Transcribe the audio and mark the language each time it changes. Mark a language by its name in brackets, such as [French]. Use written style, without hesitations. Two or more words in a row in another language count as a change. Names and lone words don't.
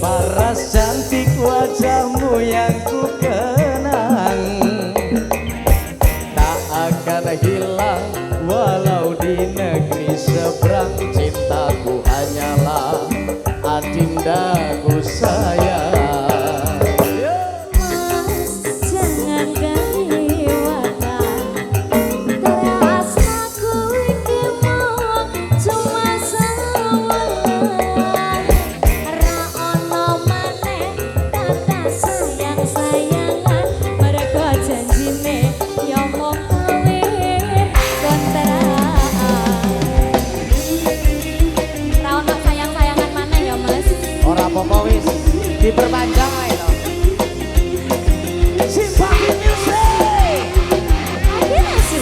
[Indonesian] paras cantik wajahmu yang ku kenang, tak akan hilang walau di negeri seberang. Cintaku hanyalah adindaku sayang. Mas jangan kelewatan. [Javanese] Teras aku iki mau cuma sawelan. Ra ono maneh kata sayang-sayangan. Mergo janjine yo mung kawin kontrakan. Ra ono sayang-sayangan maneh ya Mas. Ora apa-apa wis diperpanjang ae to. Simpatik Music. [Indonesian] Akhirnya sih.